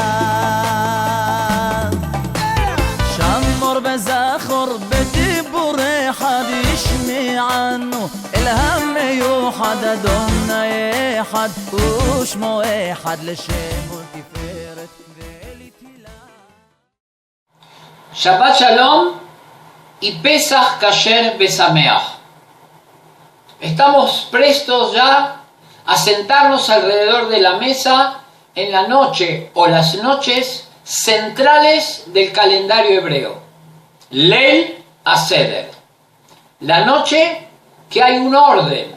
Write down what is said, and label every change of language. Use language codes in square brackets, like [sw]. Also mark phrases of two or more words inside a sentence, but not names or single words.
[he] שמור בזכור בדיבור אחד ישמענו אלהם מיוחד אדוני אחד ושמו אחד לשם ולתפארת ולתהילה. שבת שלום y פסח כשר ושמח. [es] Estamos prestos ya a sentarnos alrededor de la mesa en la noche o las noches centrales del calendario hebreo. [he] ליל הסדר. [es] La noche que hay un orden.